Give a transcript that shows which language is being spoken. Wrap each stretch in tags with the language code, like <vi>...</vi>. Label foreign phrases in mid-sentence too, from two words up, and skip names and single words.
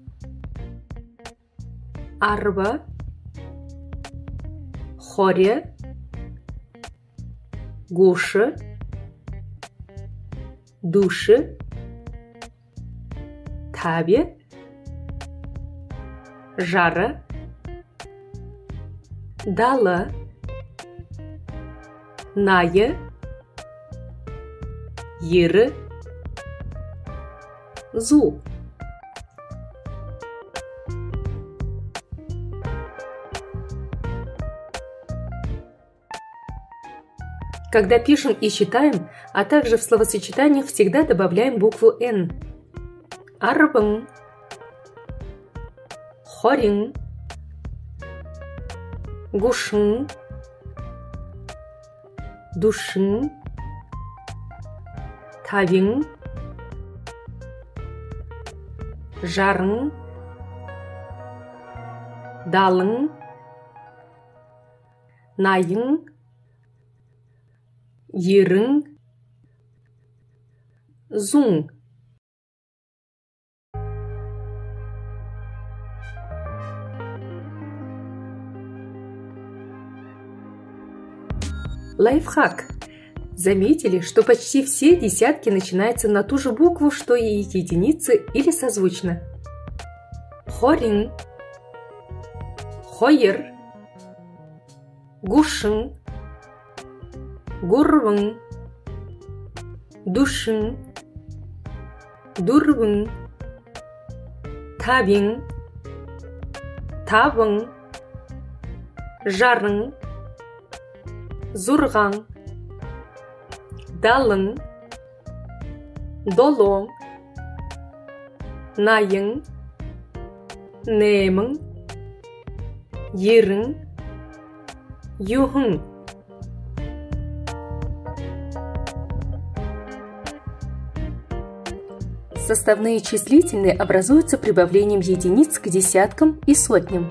<bua>Арба, хоря, гуша, душа, табе, жара, дала, ная, йыры, зу.</bua> <ru>Когда пишем и читаем, а также в словосочетаниях всегда добавляем букву «н».</ru> <bua>Арбын, хорин, гушин, душин, табин, жарын, далын, найын, йырын, зун.</bua> <ru>Лайфхак! Заметили, что почти все десятки начинаются на ту же букву, что и единицы или созвучно.</ru> <bua>Хорин, хойер, гушин, гурвын, душин, дурвын, табин, табын, жарын, зурган, далын, долоң, найың, немің, йырың, юхың.</bua> <ru>Составные числительные образуются прибавлением единиц к десяткам и сотням.</ru>